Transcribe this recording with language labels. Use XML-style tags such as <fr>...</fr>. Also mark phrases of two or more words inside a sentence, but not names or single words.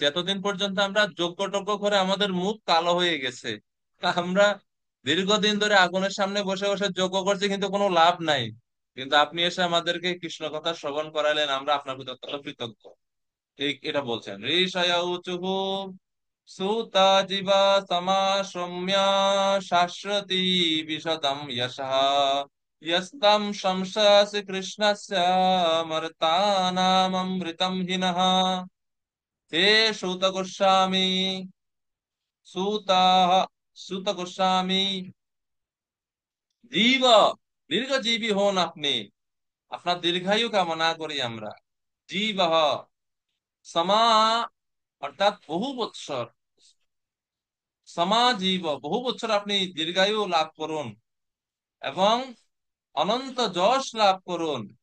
<bn>এতদিন পর্যন্ত আমরা যজ্ঞ টজ্ঞ করে আমাদের মুখ কালো হয়ে গেছে। তা আমরা দীর্ঘদিন ধরে আগুনের সামনে বসে বসে যজ্ঞ করছি, কিন্তু কোনো লাভ নাই। কিন্তু আপনি এসে আমাদেরকে কৃষ্ণ কথা শ্রবণ করালেন, আমরা আপনার প্রতি অত্যন্ত কৃতজ্ঞ। এই এটা বলছেন</bn> <sa>ঋষয়া উচুহু। सूता जीव समाश्रम्य शाश्वती विशदं यशः यस्तं शंससि कृष्णस्य मर्तानाममृतं हिनः। हे सूत गोस्वामी, सूता सूत गोस्वामी,</sa> <bn>জীব দীর্ঘজীবী হন আপনি, আপনার দীর্ঘায়ু কামনা করি আমরা।</bn> <sa>জীব সমা</sa> <bn>অর্থাৎ বহু বৎসর, সমাজীব বহু বছর আপনি দীর্ঘায়ু লাভ করুন এবং অনন্ত যশ লাভ করুন।</bn>